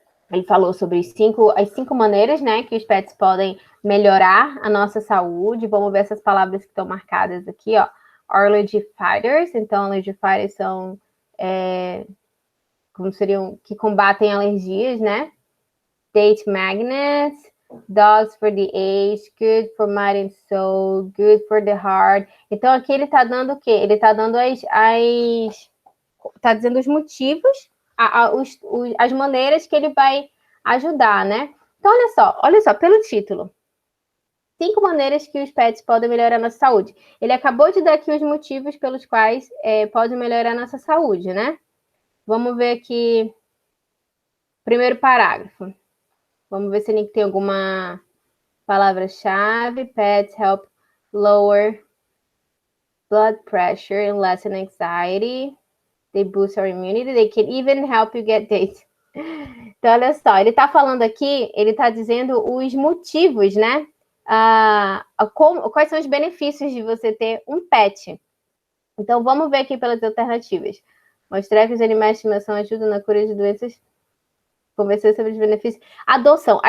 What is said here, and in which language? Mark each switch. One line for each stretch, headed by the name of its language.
Portuguese: Ele falou sobre as cinco maneiras, né, que os pets podem melhorar a nossa saúde. Vamos ver essas palavras que estão marcadas aqui, ó.
English: Allergy fighters.
Portuguese: Então, allergy fighters são como seriam, que combatem alergias, né?
English: Date magnets, dogs for the age, good for mind and soul, good for the heart.
Portuguese: Então, aqui ele está dando o quê? Ele está dando está dizendo os motivos, as maneiras que ele vai ajudar, né? Então, olha só, pelo título. 5 maneiras que os pets podem melhorar a nossa saúde. Ele acabou de dar aqui os motivos pelos quais podem melhorar a nossa saúde, né? Vamos ver aqui, primeiro parágrafo. Vamos ver se ele tem alguma palavra-chave.
English: Pets help lower blood pressure and lessen anxiety. They boost our immunity. They can even help you get dates.
Portuguese: Então, olha só, ele está falando aqui, ele está dizendo os motivos, né? Quais são os benefícios de você ter um pet. Então, vamos ver aqui pelas alternativas. Mostrar que os animais de estimação ajudam na cura de doenças. Conversar sobre os benefícios. Adoção.